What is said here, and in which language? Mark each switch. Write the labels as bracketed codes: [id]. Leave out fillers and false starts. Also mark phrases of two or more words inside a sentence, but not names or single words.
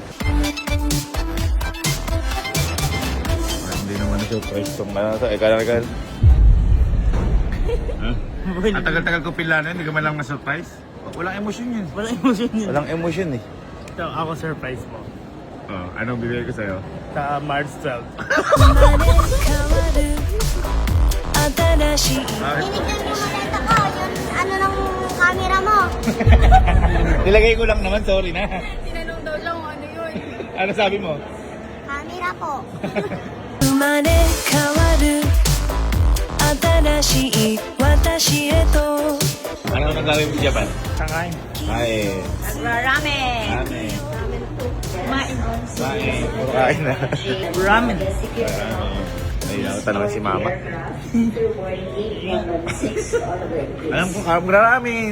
[tl] Hindi naman na surprise itong ano to. Kala-kala. Ang tagal-tagal ko pila na, hindi ka man lang na-surprise. Walang emosyon yun. Walang emosyon yun. Walang emosyon eh. So, ako surprise mo. Oh, anong bibigay ko sa'yo? Sa March 12. [ja] 生まれ変わる新しい [tl] Bakit? Binigyan mo ulit ako yung ano ng camera mo. Nilagay ko lang naman, sorry na. Tinanong daw lang kung ano yun. Ano sabi mo? Camera po. [ja] 生まれ変わる新しい私へと [tl] Ano nang gagawin mo sa Japan? Kakain. Kain. Ramen. Kain. Kumain. Kain. Puro kain na. Ramen. Ayun ako tanongin si Mama. Alam ko, maraming.